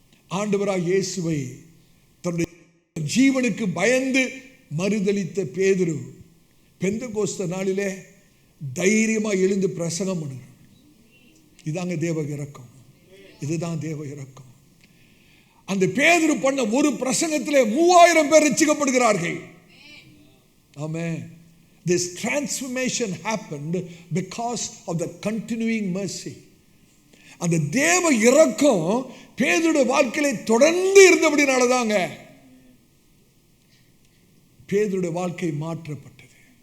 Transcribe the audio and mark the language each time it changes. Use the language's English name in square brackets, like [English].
[Tamil] ஆண்டவராய் இயேசுவை தன்னுடைய ஜீவனுக்கு பயந்து மறுதலித்த பேதுரு பெந்தெகோஸ்தே நாளிலே தைரியமா எழுந்து பிரசங்கம் பண்ணுகிறார். இதாங்க தேவ இரக்கம். இதுதான் தேவ இரக்கம். அந்த பேதுரு பண்ண ஒரு பிரசங்கத்திலே 3000 பேர் ரட்சிக்கப்படுகிறார்கள். ஆமென். [English] This transformation happened because of the continuing mercy. [Tamil] அந்த தேவ இரக்கம் பேதுருடைய வாழ்க்கையிலே தொடர்ந்து இருந்தபடினால தாங்க பேதுருடைய வாழ்க்கை மாற்றப்பட்டது.